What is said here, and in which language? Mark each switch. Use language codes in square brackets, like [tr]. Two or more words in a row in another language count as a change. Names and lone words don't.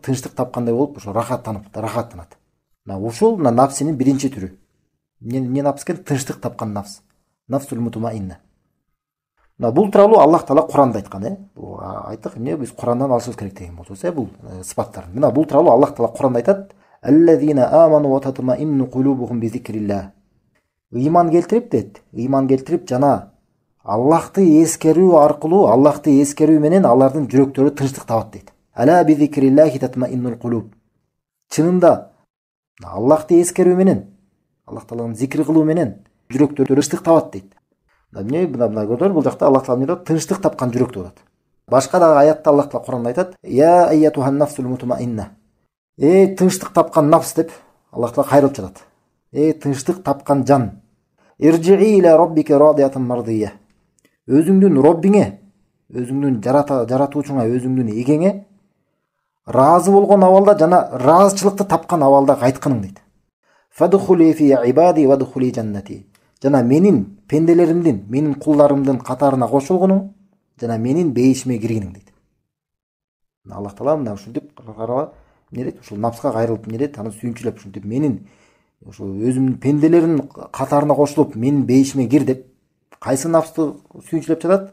[ky] Тынчтык тапкандай болуп, ошо рахаттанат. Ушул нафсинин биринчи түрү. Эмне нафс экен? Тынчтык тапкан нафс. [ar] النفس المطمئنة. [ky] Бул тууралуу Аллах Таала Куранда айткан, Бул айттык, эмне биз Курандан алышыбыз керек деген болсо, бул сыпаттар. Мына бул тууралуу Аллах Таала Куранда айтат: [ar] "الذين آمنوا وتطمئن قلوبهم بذكر الله". [ky] Ыйман келтирип дейт. Ыйман келтирип жана Аллахты эскерүү аркылуу, Аллахты эскерүү менен алардын жүрөктөрү тынчтык табат дейт. [ar] ألا بذكر الله تطمئن القلوب. [ky] Чынында Аллахты эскерүү менен, Аллах Тааланы зикир кылуу менен жүрөктөр тынчтык табат дейт. Эмне мына көрдүңөр, бул жакта Аллах Таала айтат, тынчтык тапкан жүрөк болот. Башка да аятта Аллах Таала Куранда айтат: [ar] "يا أيتها النفس المطمئنة". [ky] Тынчтык тапкан нафс деп Аллах Таала кайрылып жатат. Тынчтык тапкан жан. [ar] ارجعي إلى ربك راضية مرضية. [ky] Өзүңдүн Роббиңе, өзүңдүн жаратуучуңа, өзүңдүн эгеңе разы болгон абалда жана ыраазычылыкты тапкан абалда кайткының дейт. [ar] فادخلي في عبادي وادخلي جنتي. [ky] Жана менин пенделеримдин, менин кулдарымдын катарына кошулгунуң, жана менин бейишиме киргиниң дейт. Аллах Таала мына ушинтип карала, эмне дейт? Ушул нафска кайрылып эмне дейт? Аны сүйүнчүлөп ушинтип менин ошо өзүмдүн пенделерим катарына кошулуп, менин бейишиме кир деп, кайсы нафсты сүйүнчүлөп жатат?